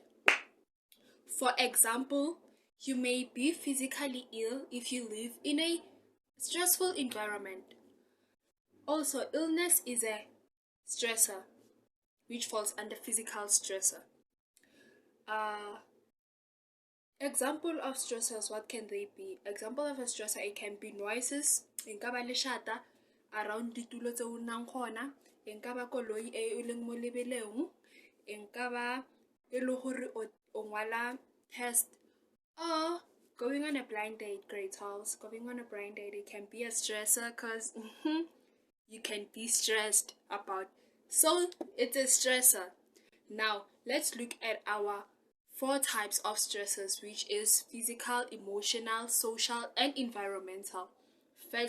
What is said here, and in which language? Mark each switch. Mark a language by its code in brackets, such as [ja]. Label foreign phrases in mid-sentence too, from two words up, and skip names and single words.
[en] For example, you may be physically ill if you live in a stressful environment. Also, illness is a stressor, which falls under physical stressor. Example of stressors, what can they be? Example of a stressor, it can be noises, [tn] nka ba leshata around ditulo tse o nnang gona, nka ba koloi e leng mo lebeleng, nka ba e le gore o ngwala test, or [en] going on a blind date. Grade 12, going on a blind date, it can be a stressor because you can be stressed about. So it's a stressor. Now let's look at our 4 types of stresses, which is physical, emotional, social, and environmental.